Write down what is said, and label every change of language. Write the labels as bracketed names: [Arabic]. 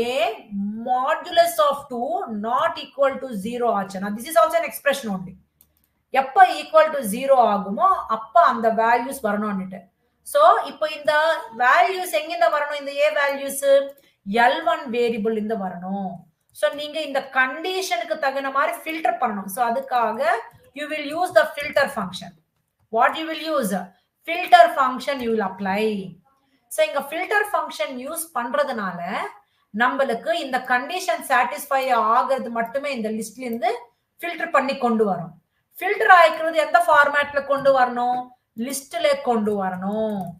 [English] a modulus of 2 not equal to 0 [Tamil] ஆச்சுன்னா [English] This is also an expression only. [Tamil] எப்ப equal to 0 ஆகுமோ அப்ப அந்த வேல்யூஸ் வரணும்னுட்டு. சோ இப்போ இந்த வேல்யூஸ் எங்கிருந்து வரணும்? இந்த ஏ வேல்யூஸ் L1 வேரியபிள் இருந்து வரணும். சோ நீங்க இந்த கண்டிஷனுக்கு தகுந்த மாதிரி ஃபில்டர் பண்ணணும். சோ அதுக்காக [English] you will use the filter function. What you will use? Filter function you will apply. [Tamil] So இங்க ஃபில்டர் ஃபங்க்ஷன் யூஸ் பண்றதுனால நம்மளுக்கு இந்த கண்டிஷன் சாட்டிஸ்ஃபை ஆகிறது மட்டுமே இந்த லிஸ்ட்ல இருந்து ஃபில்டர் பண்ணி கொண்டு வரும். ஃபில்டர் ஆயிக்கிறது எந்த ஃபார்மேட்ல கொண்டு வரணும்? லிஸ்ட்ல கொண்டு வரணும்.